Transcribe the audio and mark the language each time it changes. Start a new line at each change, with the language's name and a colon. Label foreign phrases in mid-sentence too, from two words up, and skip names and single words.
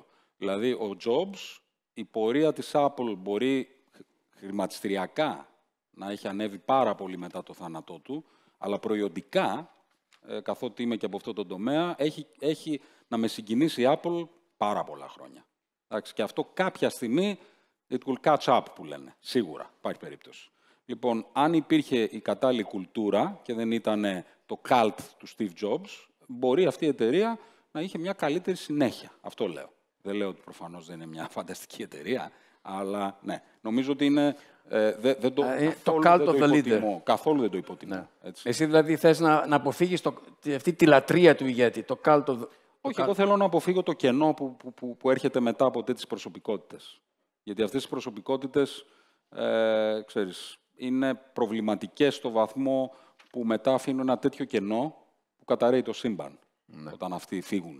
Greek: Δηλαδή, ο Jobs, η πορεία της Apple μπορεί χρηματιστηριακά να έχει ανέβει πάρα πολύ μετά το θάνατό του, αλλά προϊοντικά, καθότι είμαι και από αυτό το τομέα, έχει να με συγκινήσει η Apple πάρα πολλά χρόνια. Εντάξει, και αυτό κάποια στιγμή,
English: it will catch up,
Greek: που λένε. Σίγουρα, υπάρχει περίπτωση. Λοιπόν, αν υπήρχε η κατάλληλη κουλτούρα και δεν ήταν το cult του Steve Jobs, μπορεί αυτή η εταιρεία να είχε μια καλύτερη συνέχεια. Αυτό λέω. Δεν λέω ότι προφανώς δεν είναι μια φανταστική εταιρεία, αλλά ναι, νομίζω ότι είναι...
English: το cult of the leader.
Greek: Καθόλου δεν το υποτιμώ. Ναι. Εσύ δηλαδή θες να αποφύγεις αυτή τη λατρεία του ηγέτη, το
English: cult of...
Greek: Όχι, εγώ θέλω να αποφύγω το κενό που έρχεται μετά από τέτοιες προσωπικότητες. Γιατί αυτές οι προσωπικότητες, ξέρεις, είναι προβληματικές στο βαθμό που μετά αφήνουν ένα τέτοιο κενό που καταρρέει το σύμπαν, όταν αυτοί φύγουν.